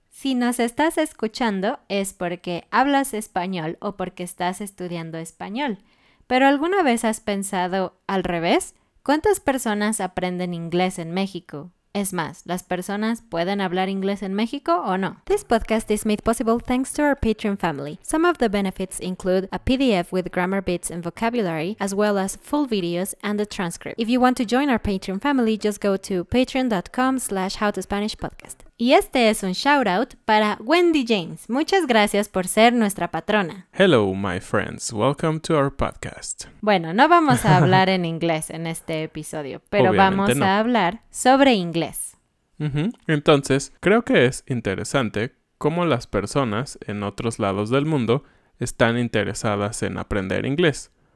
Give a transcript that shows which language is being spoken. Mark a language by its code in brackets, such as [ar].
[es] Si nos estás escuchando es porque hablas español o porque estás estudiando español. ¿Pero alguna vez has pensado al revés? ¿Cuántas personas aprenden inglés en México? Es más, ¿las personas pueden hablar inglés en México o no? [en] This podcast is made possible thanks to our Patreon family. Some of the benefits include a PDF with grammar bits and vocabulary, as well as full videos and a transcript. If you want to join our Patreon family, just go to patreon.com/howtospanishpodcast. [es] Y este es un [en] shout out [es] para Wendy James. Muchas gracias por ser nuestra patrona. [en] Hello, my friends. Welcome to our podcast. [es] Bueno, no vamos a hablar en inglés en este episodio, pero Obviamente vamos no. a hablar sobre inglés. Entonces, creo que es interesante cómo las personas en otros lados del mundo están interesadas en aprender inglés.